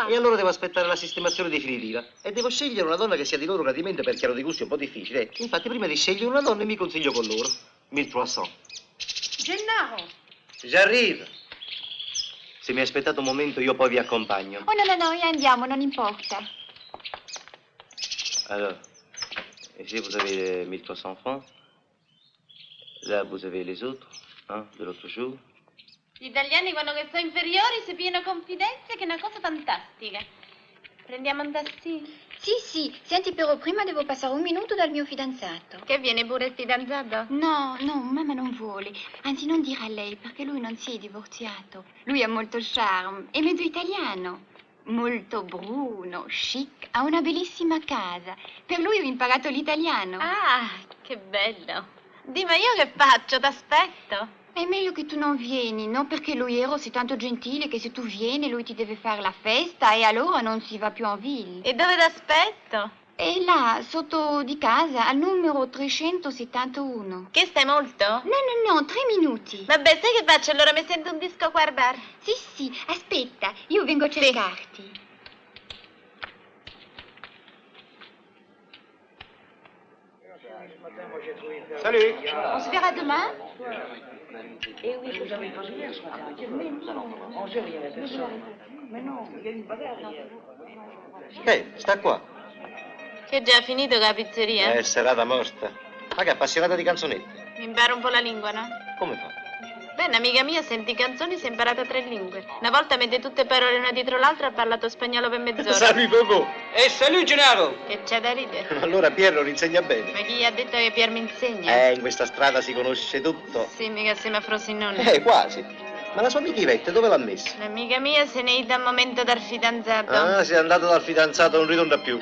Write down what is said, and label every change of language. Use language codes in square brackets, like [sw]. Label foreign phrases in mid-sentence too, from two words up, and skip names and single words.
[it] E allora devo aspettare la sistemazione definitiva. E devo scegliere una donna che sia di loro gradimento perché hanno dei gusti un po' difficili. Infatti, prima di scegliere una donna mi consiglio con loro. 1300. Gennaro! [fr] J'arrive. [it] Se mi aspettate un momento, io poi vi accompagno. Oh, no, andiamo, non importa. [fr] Alors, ici vous avez 1300 francs. Là, vous avez les autres, hein, de l'autre jour. [it] Gli italiani quando che sono inferiori si pieno confidenze che è una cosa fantastica. Prendiamo un tassì? Sì. Senti, però prima devo passare un minuto dal mio fidanzato. Che viene pure il fidanzato? No, mamma non vuole. Anzi, non dire a lei, perché lui non si è divorziato. Lui ha molto charme, è mezzo italiano. Molto bruno, chic, ha una bellissima casa. Per lui ho imparato l'italiano. Ah, che bello. Dì, ma io che faccio? T'aspetto? È meglio che tu non vieni, no? Perché lui Eros è tanto gentile che se tu vieni lui ti deve fare la festa e allora non si va più [fr] en ville. [it] E dove t'aspetto? È là, sotto di casa, al numero 371. Che stai molto? No, 3 minuti. Vabbè, sai che faccio? Allora mi sento un disco a guardare. Sì, aspetta, io vengo a cercarti. [fr] Salut. On se verra demain? Eh oui, je vous avais pas hier ce matin. Mais non, 11h, il y avait personne. Mais non, il y a une bagarre hier. [it] Sta qua. Che è già finito la pizzeria? È serata morta. Ma che appassionata di canzonette? Mi imparo un po' la lingua, no? Come fa? Beh, un'amica mia senti canzoni e si è imparata 3 lingue. Una volta mette tutte parole una dietro l'altra e ha parlato spagnolo per mezz'ora. [fr] Salut, Bobo. Salut, Gennaro. [it] Che c'è da ridere? Allora Piero lo insegna bene. Ma chi gli ha detto che Pier mi insegna? In questa strada si conosce tutto. Sì, mica siamo a Frosinone. Quasi. Ma la sua amica Ivette dove l'ha messa? L'amica mia se ne è ida un momento dal fidanzato. Ah, si è andato dal fidanzato, non ritorna più.